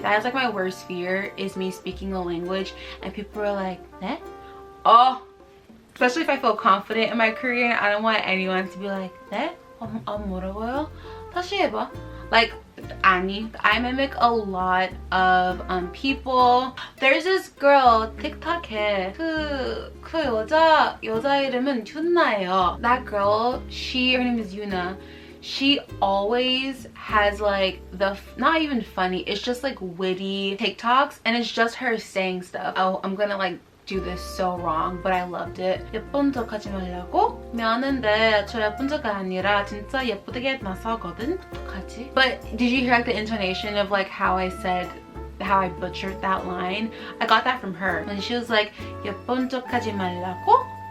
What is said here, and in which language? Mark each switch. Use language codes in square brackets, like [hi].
[en] That is like my worst fear, is me speaking a language and people are like, eh? Oh, especially if I feel confident in my Korean, I don't want anyone to be like, [ko] 네? 뭐라고요? 다시 해봐. [en] Like, I mimic a lot of people. There's this girl [ko] TikTok에 그 여자 이름은 균나예요. [en] That girl, her name is Yuna. She always has like not even funny, it's just like witty TikToks, and it's just her saying stuff. Oh, I'm gonna like do this so wrong, but I loved it. [ko] 예쁜 척 하지 말라고? 미안한데 저 예쁜 척이 아니라 진짜 예쁘게 나서거든? 어떡하지? [en] But did you hear like the intonation of like how I butchered that line? I got that from her when she was like [ko] 예쁜 척 하지 말라고?